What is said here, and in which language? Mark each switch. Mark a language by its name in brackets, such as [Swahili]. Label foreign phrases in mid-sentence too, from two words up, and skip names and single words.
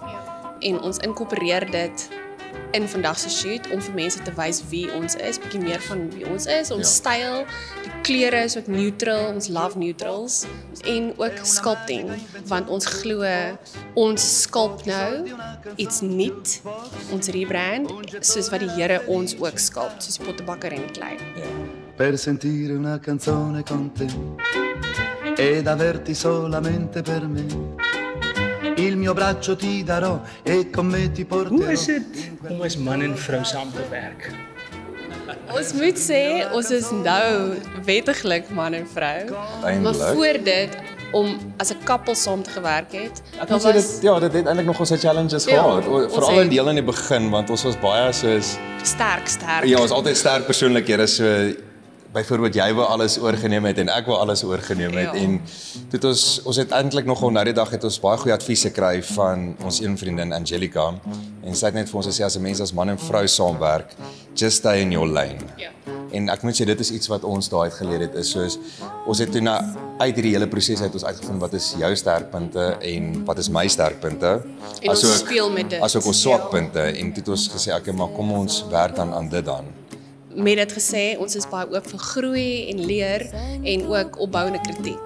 [Afrikaans] En ons inkorporeer dit in vandag se shoot om vir mense te wys wie ons is, bietjie meer van wie ons is, ons styl, die kleure is ook neutral, ons [English] love neutrals [Afrikaans] en ook sculpting, want ons glo ons sculpt nou iets nuut, ons rebrand, soos wat die Here ons ook sculpt, soos pottebakker en klei. [Italian] Per sentire una canzone con te ed averti solamente per me. Il mio braccio ti darò e con me ti porterò. [Afrikaans] Hoe is dit om as man en vrou saam te werk? Ons moet sê, ons is nou wettiglik man en vrou, maar [Dutch] Eindelijk. [Afrikaans] voor dit, om as 'n koppel saam te gewerk het, Ek moet sê dit het eintlik nog ons challenges gehad, ons veral het- in deel in die begin, want ons was baie soos sterk. ja, ons altyd sterk persoonlikhede, so byvoorbeeld jy wou alles oorgeneem het en ek wou alles oorgeneem het en toe het ons het eintlik nogal nou die dag het ons baie goeie advies gekry van ons een vriendin Angelica en sy het net vir ons gesê as 'n mens as man en vrou saamwerk, [English] just stay in your lane. [Afrikaans] Ja. En ek moet sê dit is iets wat ons daai uit geleer het is soos ons het toe uit hierdie hele proses uit ons uitgevind wat is jou sterkpunte en wat is my sterkpunte En ons speel met dit. asook ons swakpunte en toe het ons gesê okay, maar kom ons werk dan aan dit dan. Met dit gesê, ons is baie oop vir groei en leer en ook opbouende kritiek.